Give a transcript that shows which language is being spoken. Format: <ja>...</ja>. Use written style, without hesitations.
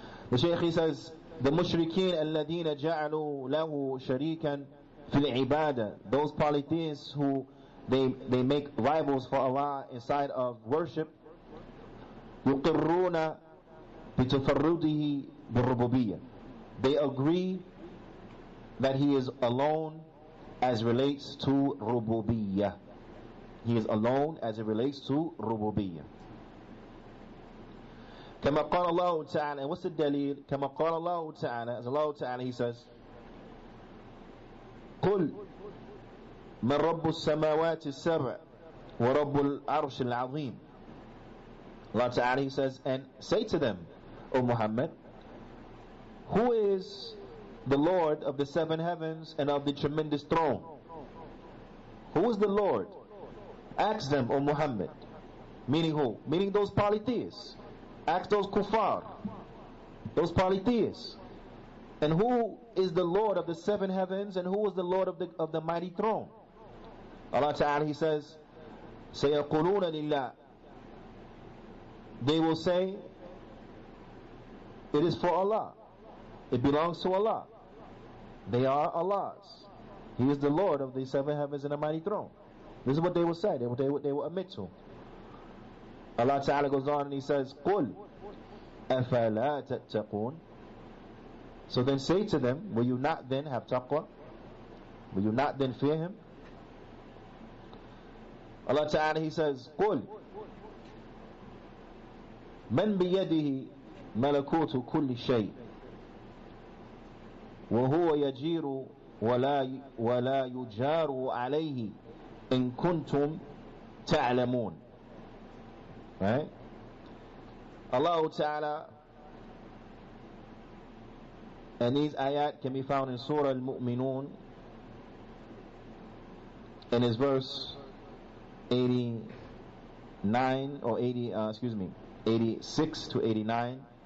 <en>The Shaykh, he says, the mushrikeen</en> <ar>الذين جعلوا له شريكا في العبادة,</ar> <en>those polytheists who they make rivals for Allah inside of worship,</en> <ar>يقرون بتفرده بالربوبية,</ar> <en>they agree that He is alone as relates to rububiyyah. He is alone as it relates to rububiyyah.</en> <ar>كما قال الله تعالى,</ar> <en>and what's the dalil?</en> <ar>كما قال الله تعالى,</ar> <en>as Allah Ta'ala, He says,</en> <ar>قل من رب السماوات السبع ورب العرش العظيم.</ar> <en>Allah Ta'ala, He says, and say to them, O Muhammad, who is the Lord of the seven heavens and of the tremendous throne? Who is the Lord? Ask them, O Muhammad. Meaning who? Meaning those polytheists. Ask those kuffar, those polytheists. And who is the Lord of the seven heavens, and who is the Lord of the mighty throne? Allah Ta'ala, He says,</en> <ar>سَيَقُولُونَ لِلَّهِ,</ar> <en>they will say, it is for Allah, it belongs to Allah, they are Allah's, He is the Lord of the seven heavens and the mighty throne. This is what they will say, they will admit to. Allah Ta'ala goes on and He says,</en> <ar>قُلْ أَفَلَا تَتَّقُونَ,</ar> <en>so then say to them, will you not then have taqwa? Will you not then fear Him? Allah Ta'ala, He says,</en> <ar>قُلْ مَنْ بِيَدِهِ مَلَكُوتُ كُلِّ شَيْءٍ وَهُوَ يَجِيرُ وَلَا يُجَارُ عَلَيْهِ إِن كُنْتُمْ تَعْلَمُونَ.</ar> <en>Right? Allah Ta'ala, and these ayat can be found in Surah Al-Mu'minun, in His verse 89 or 86 to 89.</en>